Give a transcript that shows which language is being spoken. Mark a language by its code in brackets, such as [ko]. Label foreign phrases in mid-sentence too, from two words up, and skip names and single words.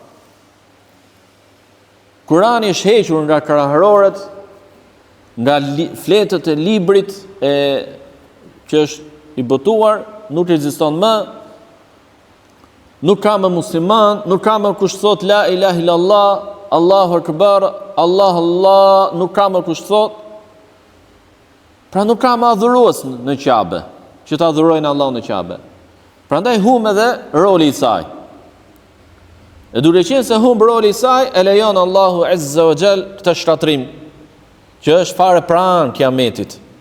[sq] Kurani është hequr nga krahërorët, nga fletët e librit që është i botuar, nuk ekziston më. Nuk ka më musliman, nuk ka më kush thot [ar] لا إله إلا الله، الله أكبر، الله الله, [sq] nuk ka më kush thot. Pra nuk ka më adhurues në Qabë, që ta adhurojnë Allah në Qabë. Prandaj humb edhe roli i saj. E duke qenë se humb roli i saj, e lejon Allahu [ar] عز وجل [sq] këtë shkatrim, që është fare pranë kiametit.